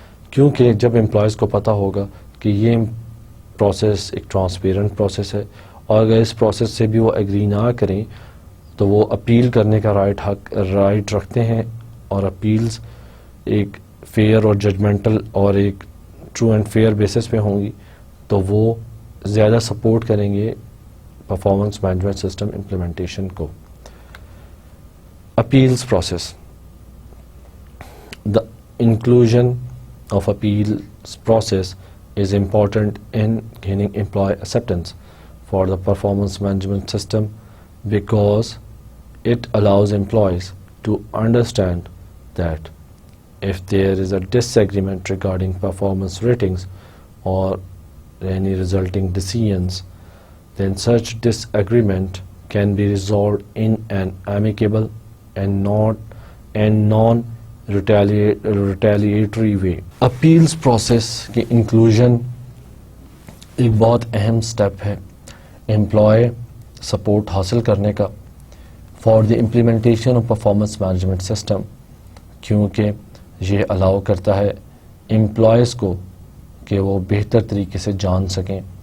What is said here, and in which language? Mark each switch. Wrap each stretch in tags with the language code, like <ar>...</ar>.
<ur>کیونکہ جب امپلائیز کو پتہ ہوگا کہ یہ پروسیس ایک ٹرانسپیرنٹ پروسیس ہے، اور اگر اس پروسیس سے بھی وہ ایگری نہ کریں تو وہ اپیل کرنے کا رائٹ رکھتے ہیں، اور اپیلز ایک فیئر اور ججمنٹل اور ایک ٹرو اینڈ فیئر بیسس پہ ہوں گی، تو وہ زیادہ سپورٹ کریں گے پرفارمنس مینجمنٹ سسٹم امپلیمنٹیشن کو. Appeals process.</ur> <en>The inclusion of appeals process is important in gaining employee acceptance for the performance management system because it allows employees to understand that if there is a disagreement regarding performance ratings or any resulting decisions, then such disagreement can be resolved in an amicable and non-retaliatory way. Appeals process</en> <ur>کی inclusion ایک بہت اہم step ہے employee support حاصل کرنے کا</ur> <en>for the implementation of performance management system,</en> <ur>کیونکہ یہ الاؤ کرتا ہے امپلائیز کو کہ وہ بہتر طریقے سے جان سکیں</ur>